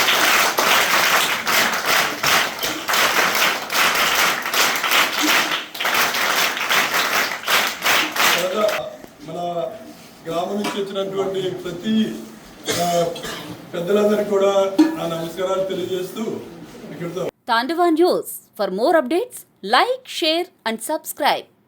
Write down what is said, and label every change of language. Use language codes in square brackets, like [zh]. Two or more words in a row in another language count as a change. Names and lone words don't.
[te] మన గ్రామం నుంచి వచ్చినటువంటి ప్రతి పెద్దలందరికీ కూడా నా నమస్కారాలు తెలియజేస్తూ ఇక్కడితో [en] Tandava News. For more updates, like, share and subscribe.